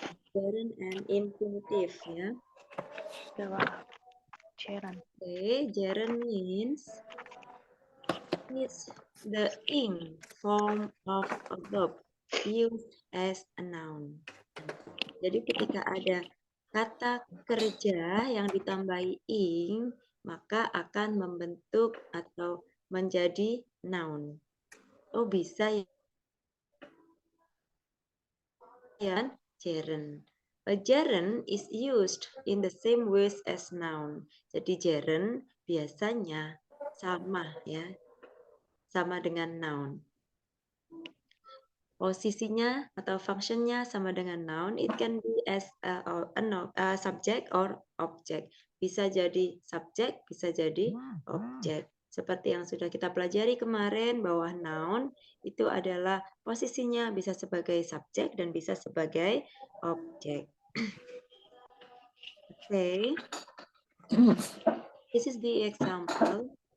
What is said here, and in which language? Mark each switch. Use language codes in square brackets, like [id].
[en] Gerund and infinitive, ya. Gerund. Okay, gerund means it's the ing form of a verb used as a noun. [id] Jadi ketika ada kata kerja yang ditambahi ing, maka akan membentuk atau menjadi noun. Oh, bisa ya, gerund. [en] A gerund is used in the same ways as noun. [id] Jadi gerund biasanya sama ya, sama dengan noun. Posisinya atau functionnya sama dengan noun. [en] It can be as a subject or object. [id] Bisa jadi subjek, bisa jadi objek. Seperti yang sudah kita pelajari kemarin bahwa noun itu adalah posisinya bisa sebagai subjek dan bisa sebagai objek. [en] Okay. This is the example.